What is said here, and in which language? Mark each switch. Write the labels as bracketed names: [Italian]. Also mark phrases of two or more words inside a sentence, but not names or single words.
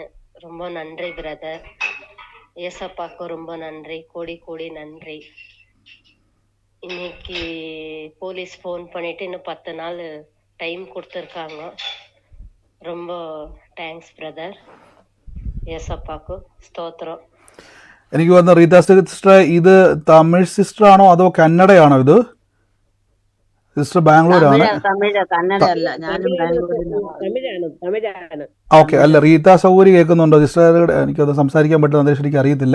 [Tamil] ரொம்ப நன்றி பிரதர். ஏசப்பாக்கு ரொம்ப நன்றி, கோடி நன்றி. இன்னைக்கு போலீஸ் ஃபோன் பண்ணிட்டு இன்னும் 10 நாள் டைம் கொடுத்துருக்காங்க. ரொம்ப தேங்க்ஸ் பிரதர். ஏசப்பாக்கு ஸ்தோத்திரம். [Malayalam] എനിക്ക് വന്ന റീത്ത സിസ്റ്റർ, ഇത് തമിഴ് സിസ്റ്റർ ആണോ അതോ കന്നഡയാണോ? ഇത് സിസ്റ്റർ ബാംഗ്ലൂരാണ്. ഓക്കെ, അല്ല റീത്ത സൗകര്യം കേൾക്കുന്നുണ്ടോ സിസ്റ്റർ? എനിക്കത് സംസാരിക്കാൻ പറ്റുന്ന അന്തരീക്ഷം എനിക്ക് അറിയത്തില്ല.